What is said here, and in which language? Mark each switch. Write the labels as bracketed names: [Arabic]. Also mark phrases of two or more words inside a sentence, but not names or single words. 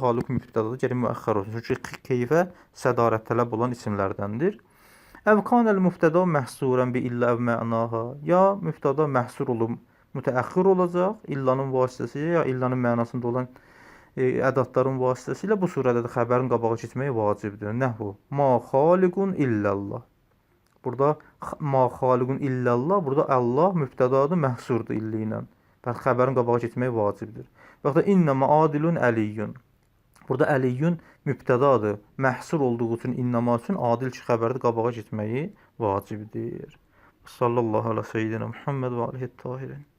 [Azerbaijani] Haluk mübtədadır, gərək müəxxər olsun. Çünki keyfə sədarət tələb olan isimlərdəndir. [Arabic] أو كان المبتدأ محصورا بإلا أو معناها. [Azerbaijani] Ya mübtəda məhsur olub mütəəxxir olacaq, illanın vasitəsilə ya illanın mənasında olan ədatların vasitəsilə bu surədə də xəbərin qabağa keçməyi vacibdir. [Arabic] نحو ما خالق إلا الله. [Azerbaijani] Burada [Arabic] ما خالق إلا الله, [Azerbaijani] burada Allah mübtədadır, məhsurdur illi ilə. Bəs xəbərin qabağa keçməyi vacibdir. Və ya [Arabic] إنما عادل علي. [Azerbaijani] Burada əliyyun mübtədadır, məhsur olduğu üçün innəmə üçün adil ki, xəbərdə qabağa keçməyi vacibdir. [Arabic] صلى الله عليه وسيدنا محمد وآله الطاهرين.